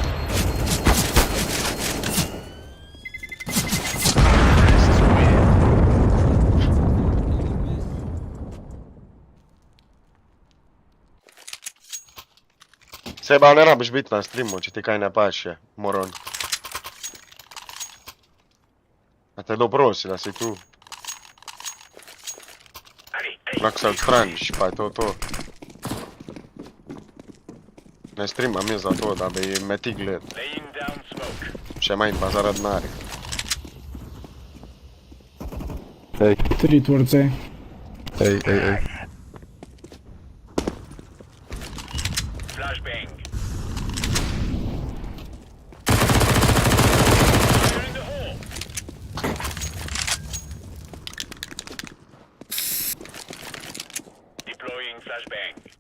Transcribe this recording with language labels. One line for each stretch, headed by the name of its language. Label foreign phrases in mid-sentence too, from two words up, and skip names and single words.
Slovenian: Seba, ne rabiš biti na streamu, če ti kaj ne paše, moron. A te doprosi, da si tu. Lahko se odstraniš, pa je to. Ne streamam je za to, da bi me ti gledal.
English: Laying down smoke.
Slovenian: Še manj pa zaradi denarja. Ej,
English: 3 towards A.
Slovenian: ej.
English: Flashbang. Fire in the hole. Deploying flashbang.